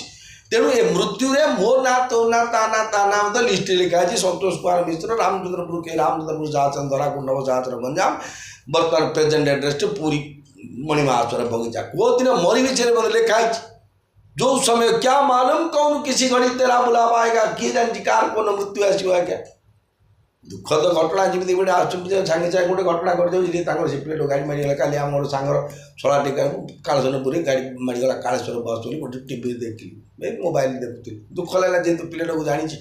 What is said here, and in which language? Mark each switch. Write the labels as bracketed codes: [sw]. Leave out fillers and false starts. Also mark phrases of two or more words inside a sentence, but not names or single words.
[or] ତେଣୁ ଏ ମୃତ୍ୟୁରେ ମୋ ନା ତୋ ନା ତା ନା ମଧ୍ୟ ଲିଷ୍ଟରେ ଲେଖା ଅଛି। ସନ୍ତୋଷ କୁମାର ମିଶ୍ର, ରାମଚନ୍ଦ୍ରପୁର ରାମଚନ୍ଦ୍ରପୁର ସାହାଚନ ଧରାକୁଣ୍ଡବ ସାହାଚର ଗଞ୍ଜାମ, ବର୍ତ୍ତମାନ [en] present addressଟି [or] ପୁରୀ ମଣିମାହାଶ୍ୱର ବଗିଚା। କେଉଁଦିନ ମରିବି ସେ ମଧ୍ୟ ଲେଖା ହେଇଛି। ଯେଉଁ ସମୟ [hi] क्या मालूम कौन किसी घड़ी तेरा बुलावा आएगा, [or] କିଏ ଜାଣିଛି କାହାର କ'ଣ ମୃତ୍ୟୁ ଆସିବ। ଆଜ୍ଞା ଦୁଃଖଦ ଘଟଣା ଯେମିତି ଗୋଟେ ଆସୁଛନ୍ତି, ସାଙ୍ଗେ ସାଙ୍ଗେ ଗୋଟେ ଘଟଣା କରିଦେଉଛି, ତାଙ୍କର ସେ ପିଲାଟା ଗାଡ଼ି ମାରିଗଲା। କାଲି ଆମର ସାଙ୍ଗର ଶଳା ଟିକା କାଳେଶ୍ୱରପୁରରେ ଗାଡ଼ି ମାରିଗଲା, କାଳେଶ୍ୱର ବସ୍ ବୋଲି ଗୋଟେ ଟିଭିରେ ଦେଖିଲି, ମୋବାଇଲ ଦେଖୁଥିଲି। ଦୁଃଖ ଲାଗିଲା, ଯେହେତୁ ପିଲାଟାକୁ ଜାଣିଛି।